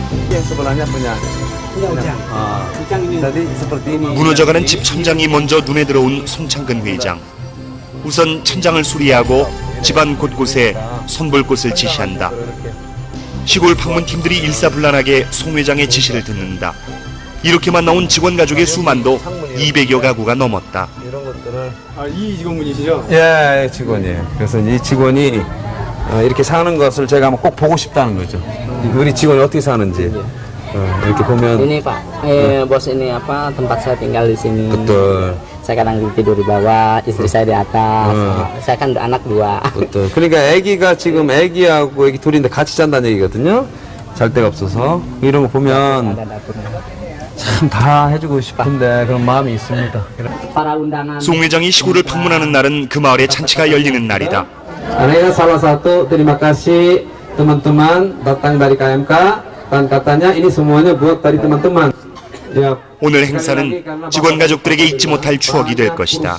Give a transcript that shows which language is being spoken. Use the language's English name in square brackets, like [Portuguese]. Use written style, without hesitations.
[Indonesian] Yang sebelahnya punya Ujang. Jadi seperti ini. [Korean] 무너져가는 집 천장이 먼저 눈에 들어온 송창근 회장. 우선 천장을 수리하고 집안 곳곳에 손볼곳을 지시한다. 시골 방문팀들이 일사불란하게 송 회장의 지시를 듣는다. 이렇게만 나온 직원 가족의 수만도 200여 가구가 넘었다. 이런 것들을 이 직원분이시죠? 예, 직원이에요. 그래서 이 직원이 이렇게 사는 것을 제가 한번 꼭 보고 싶다는 거죠. 우리 직원이 어떻게 사는지 이렇게 보면. [Indonesian] Ini Pak, bos ini apa tempat saya tinggal di sini. betul. Saya kadang tidur di bawah, istri saya di atas. Saya kan anak 2. betul. [Korean] 그러니까 아기가 지금 아기하고 아기 둘인데 같이 잔다는 얘기거든요. 잘 데가 없어서 이런 거 보면 참 다 해주고 싶은데 그런 마음이 있습니다. [Indonesian] Para undangan. [Korean] 송 회장이 시골을 방문하는 날은 그 마을에 잔치가 열리는 날이다. [Indonesian] Ini salah satu terima kasih teman-teman datang dari KMK dan katanya ini semuanya buat dari teman-teman. Ya. [Korean] 오늘 행사는 직원 가족들에게 잊지 못할 추억이 될 것이다.